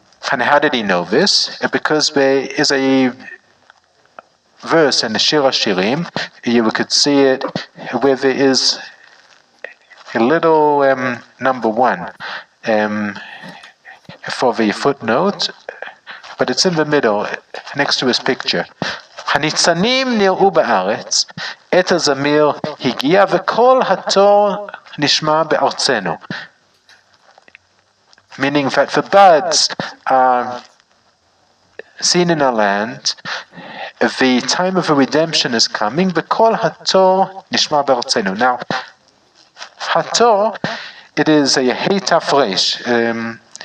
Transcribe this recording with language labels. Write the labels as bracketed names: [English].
[English] And how did he know this? Because there is a verse in the Shir HaShirim, you could see it, where there is a little number 1 for the footnote, but it's in the middle, next to his picture. [Hebrew] הניצנים נראו בארץ, עת הזמיר הגיע וכל התור נשמע בארצנו. [English] Meaning that the buds are seen in our land, the time of the redemption is coming, [Hebrew] וכל התור נשמע בארצנו. [English] Now, Hator, it is a Hei Tafresh.